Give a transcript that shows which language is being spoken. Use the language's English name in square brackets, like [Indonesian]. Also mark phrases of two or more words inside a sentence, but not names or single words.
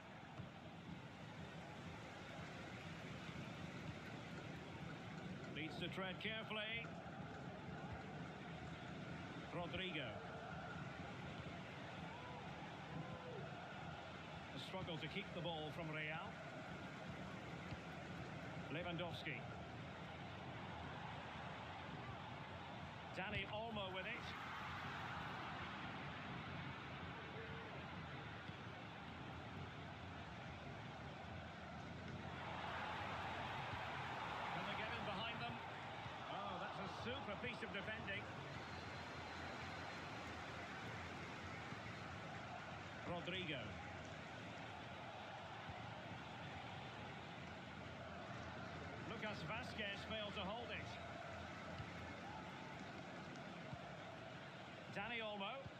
[English] Needs to tread carefully. Rodrigo. A struggle to keep the ball from Real. Lewandowski. Dani Olmo with it. Can they get in behind them? Oh, that's a super piece of defending. Rodrigo. Lucas Vazquez failed to hold it. Dani Olmo.